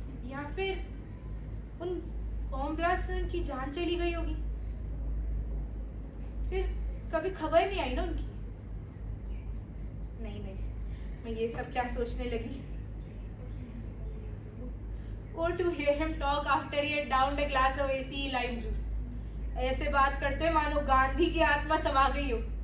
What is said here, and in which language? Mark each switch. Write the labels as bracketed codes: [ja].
[hi] या फिर उन बॉम्ब ब्लास्ट में उनकी जान चली गई होगी। फिर कभी खबर नहीं आई ना उनकी। नहीं, मैं ये सब क्या सोचने लगी। [en] Or to hear him talk after he had downed a glass of AC lime juice. [hi] ऐसे बात करते हुए मानो गांधी की आत्मा समा गई हो।